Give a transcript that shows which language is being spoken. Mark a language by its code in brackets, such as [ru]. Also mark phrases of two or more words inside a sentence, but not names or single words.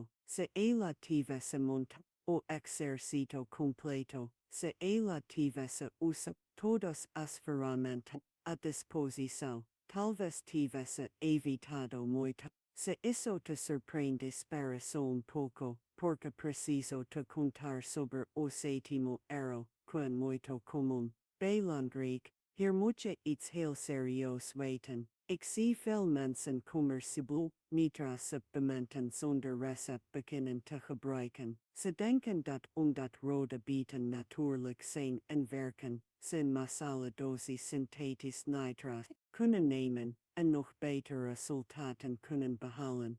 [pt] Se ela tivesse montado o exercício completo, se ela tivesse usado todas as ferramentas à disposição, talvez tivesse evitado muito. Se isso te surpreende, espera só pouco, porque preciso te contar sobre o sétimo erro, que muito comum. [nl] Belangrijk, hier moet je iets heel serieus weten. Ik zie veel mensen commerciële nitraatsupplementen zonder recept beginnen te gebruiken. Ze denken dat omdat rode bieten natuurlijk zijn en werken, ze een massale dosis synthetisch nitraat kunnen nemen en nog betere resultaten kunnen behalen.